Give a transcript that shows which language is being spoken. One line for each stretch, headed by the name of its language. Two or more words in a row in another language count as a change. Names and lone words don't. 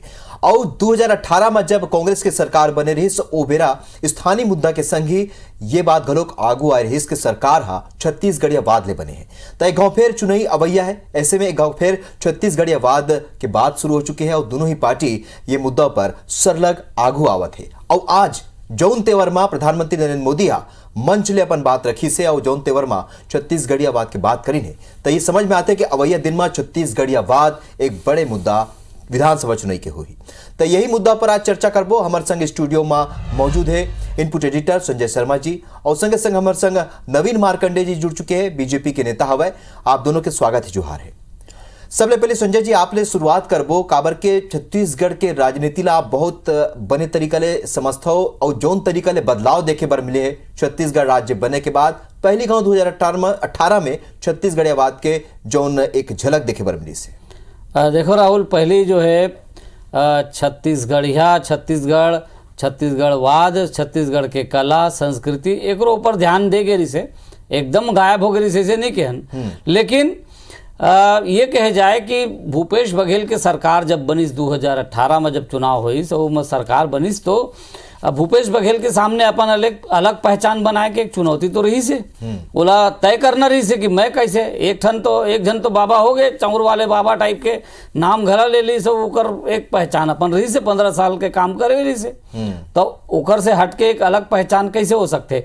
Chhattisgarhi: और 2018 में जब कांग्रेस की सरकार बने रही तो ओ बेरा स्थानीय मुद्दा के संग ही ये बात घलोक आगू आए रही इसके सरकार हा छत्तीसगढ़िया वाद ले बने हैं। तो एक गांव फेर चुनाई अवैया है, ऐसे में एक गांव फेर छत्तीसगढ़िया वाद के बात शुरू हो चुकी है और दोनों ही पार्टी ये मुद्दा पर सरलग आगू आवत है। और आज जौन तेवर में प्रधानमंत्री नरेंद्र मोदी हा मंच ले अपन बात रखी से और जौन तेवर में छत्तीसगढ़िया वाद की बात करी है, तो ये समझ में आते कि अवैया दिन में छत्तीसगढ़िया वाद एक बड़े मुद्दा विधानसभा चुनाव के हुई। तो यही मुद्दा पर आज चर्चा करबो। हमारे संग स्टूडियो में मौजूद है
English: input editor
Chhattisgarhi: संजय शर्मा जी और संगे संग हमारे संग नवीन मार्कंडे जी जुड़ चुके हैं, बीजेपी के नेता हवे। आप दोनों के स्वागत है, जोहार है। सबले पहले संजय जी आपले शुरुआत करबो काबर के छत्तीसगढ़ के राजनीति ला आप बहुत बने तरीका ले समझते हो और जौन तरीका ले बदलाव देखे बर मिले है छत्तीसगढ़ राज्य बने के बाद पहली गांव 2018 में छत्तीसगढ़ियावाद के जौन एक झलक देखे बर मिली से। देखो राहुल, पहली जो है छत्तीसगढ़िया, छत्तीसगढ़वाद, छत्तीसगढ़ के कला संस्कृति एक ऊपर ध्यान दे गई से एकदम गायब हो गई से नहीं कहन, लेकिन ये कहे जाए कि भूपेश बघेल के सरकार जब बनिस 2018 में जब चुनाव हुई तो सरकार बनिस तो भूपेश बघेल के सामने अपन अलग पहचान बनाए के एक चुनौती तो रही से बोला तय करना रही से कि मैं कैसे एक जन तो बाबा हो गए चौर वाले बाबा टाइप के नाम घरा ले ली से ओकर एक पहचान अपन रही से 15 साल के काम करे रही से तो ओकर से हट के एक अलग पहचान कैसे हो सकते।